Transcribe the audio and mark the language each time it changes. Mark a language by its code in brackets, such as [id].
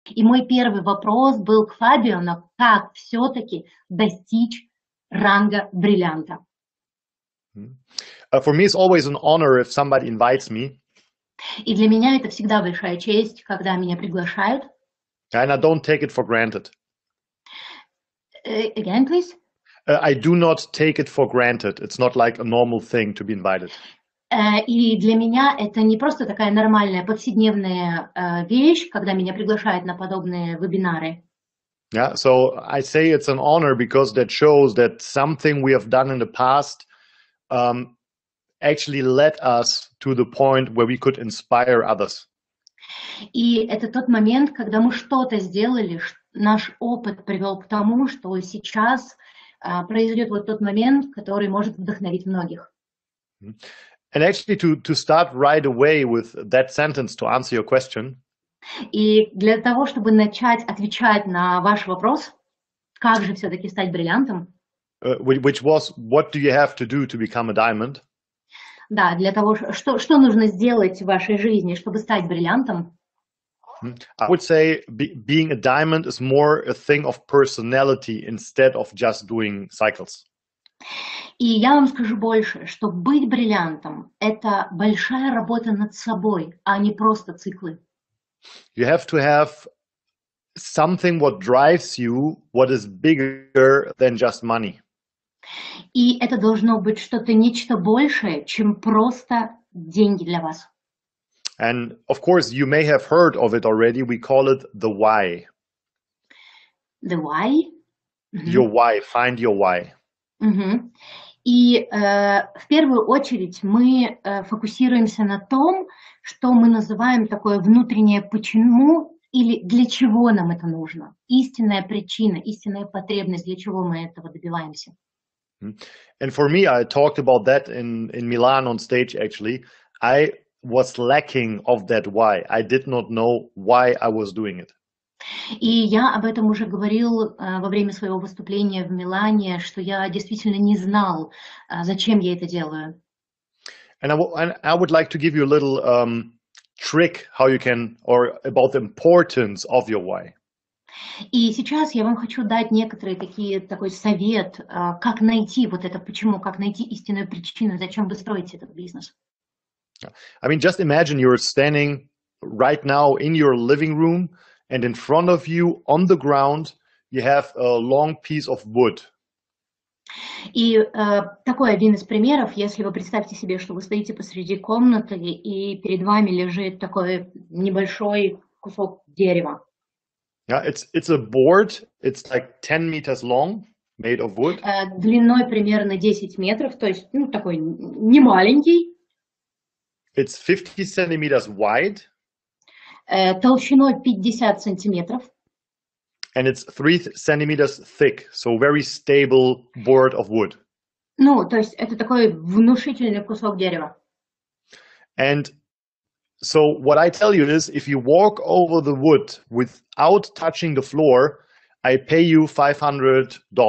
[ru] И мой первый вопрос был к Фабиану, как все-таки достичь ранга бриллианта. [en] For me, it's always an honor if somebody invites me. [ru] И для меня это всегда большая честь, когда меня приглашают. [en] And I don't take it for granted. Again, please. I do not take it for granted. It's not like a normal thing to be invited. [ru] И для меня это не просто такая нормальная повседневная вещь, когда меня приглашают на подобные вебинары. [en] Yeah, so I say it's an honor because that shows that something we have done in the past actually led us to the point where we could inspire others. [ru] И это тот момент, когда мы что-то сделали, наш опыт привел к тому, что сейчас произойдет вот тот момент, который может вдохновить многих. [en] And actually to start right away with that sentence to answer your question. [ru] И для того, чтобы начать отвечать на ваш вопрос, как же все-таки стать бриллиантом? [en] Which was, what do you have to do to become a diamond? [ru] Да, для того, что нужно сделать в вашей жизни, чтобы стать бриллиантом? [en] I would say being a diamond is more a thing of personality instead of just doing cycles. [ru] И я вам скажу больше, что быть бриллиантом – это большая работа над собой, а не просто циклы. [en] You have to have something what drives you, what is bigger than just money. [ru] И это должно быть нечто большее, чем просто деньги для вас. [en] And of course, you may have heard of it already. We call it the why. The why? Your why. Find your why. [ru] И в первую очередь мы фокусируемся на том, что мы называем такое внутреннее почему или для чего нам это нужно. Истинная причина, истинная потребность, для чего мы этого добиваемся. [en] And for me, I talked about that in Milan on stage, actually. I was lacking of that why. I did not know why I was doing it. [ru] И я об этом уже говорил во время своего выступления в Милане, что я действительно не знал, зачем я это делаю. [en] And I would like to give you a little trick how you can, or about the importance of your why. [ru] И сейчас я вам хочу дать такой совет, как найти вот это почему, как найти истинную причину, зачем вы строите этот бизнес. [en] I mean, just imagine you're standing right now in your living room, and in front of you on the ground, you have a long piece of wood. [ru] И такой один из примеров, если вы представьте себе, что вы стоите посреди комнаты, и перед вами лежит такой небольшой кусок дерева. [en] Yeah, it's a board. It's like 10 meters long, made of wood. [ru] Длиной примерно 10 метров, то есть такой не маленький. [en] It's 50 centimeters wide. [ru] Толщиной 50 сантиметров. [en] And it's 3 centimeters thick, so very stable board of wood. [ru] То есть это такой внушительный кусок дерева. [en] And so what I tell you is, if you walk over the wood without touching the floor, I pay you $500.